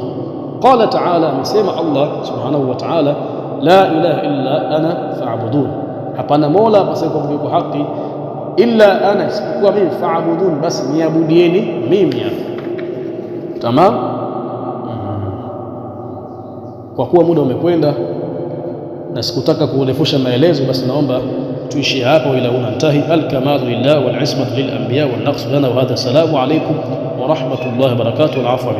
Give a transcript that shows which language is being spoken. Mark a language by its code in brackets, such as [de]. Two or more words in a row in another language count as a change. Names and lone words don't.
[ar] قال تعالى, amesema الله سبحانه وتعالى, لا إله إلا أنا فاعبدون, [sw] hapana mola pasipokuwa kwa haki [ar] إلا أنا, [sw] isipokuwa mimi, [ar] fa'budun, [sw] basi niabudieni mimi. Tamam. Kwa kuwa muda umekwenda na sikutaka kurefusha maelezo, basi naomba tuishie hapo. [ar] إلى هنا انتهى. الكمال لله والعصمة للأنبياء والنقص لنا وهذا. السلام عليكم ورحمة الله وبركاته. العفو.